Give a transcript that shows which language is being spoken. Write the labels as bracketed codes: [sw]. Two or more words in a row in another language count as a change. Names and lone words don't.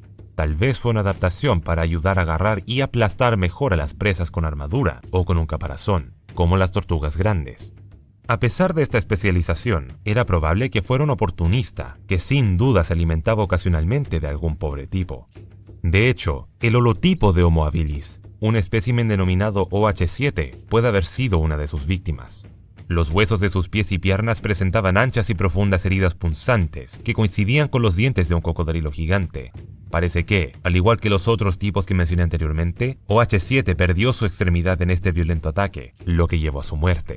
[es] Tal vez fue una adaptación para ayudar a agarrar y aplastar mejor a las presas con armadura o con un caparazón, como las tortugas grandes. A pesar de esta especialización, era probable que fuera un oportunista, que sin duda se alimentaba ocasionalmente de algún pobre tipo. De hecho, el holotipo de Homo habilis, un espécimen denominado OH7, puede haber sido una de sus víctimas. Los huesos de sus pies y piernas presentaban anchas y profundas heridas punzantes que coincidían con los dientes de un cocodrilo gigante. Parece que, al igual que los otros tipos que mencioné anteriormente, OH7 perdió su extremidad en este violento ataque, lo que llevó a su muerte.